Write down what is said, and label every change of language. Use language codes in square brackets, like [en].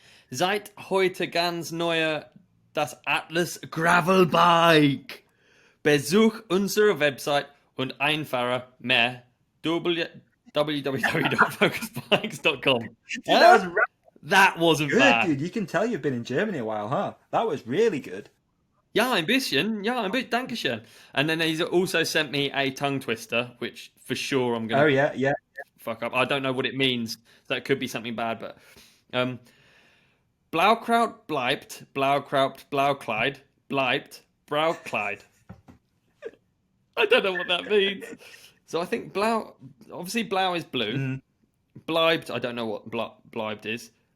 [de] Seit heute ganz neu das Atlas Gravelbike. Besuch unsere Website und einfache mehr www.focusbikes.com. [en] That wasn't good, bad. Dude. You can tell you've been in Germany a while, huh? That was really good. [de] Ja, ein bisschen. Dankeschön. [en] And then he's also sent me a tongue twister, which for sure I'm going to fuck up. I don't know what it means. That could be something bad, but... [de] Blaukraut bleibt, Blaukleid, bleibt, Braukleid. [en] I don't know what that means. So I think obviously Blau is blue. Bleibt, I don't know what bleibt is.